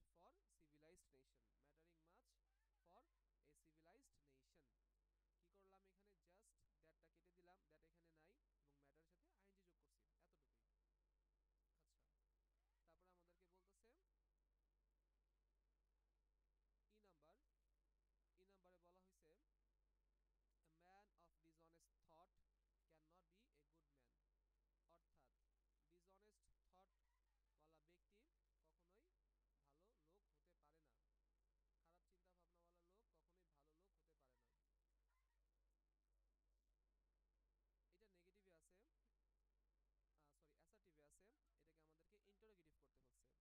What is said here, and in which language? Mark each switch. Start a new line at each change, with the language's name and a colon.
English: mattering much for civilized nation. Mattering much for a civilized nation.
Bangla: কি করলাম এখানে? Just দ্যাটটা কেটে দিলাম, দ্যাট এখানে নাই এবং ম্যাটারের সাথে আইএনজি যোগ করছি, এতটুকুই। আচ্ছা, তারপরে আমাদেরকে বলতেছে ই নাম্বার। ই নাম্বারে বলা হয়েছে
English: a man of dishonest thought cannot be a good man.
Bangla: অর্থাৎ ডিসঅনেস্ট থট ওয়ালা ব্যক্তি কখনোই ভালো লোক হতে পারে না। খারাপ চিন্তা ভাবনাওয়ালা লোক কখনোই ভালো লোক হতে পারে না। এটা নেগেটিভে আছে, সরি অ্যাসার্টিভে আছে, এটাকে আমাদেরকে ইন্টারোগেটিভ করতে বলছে।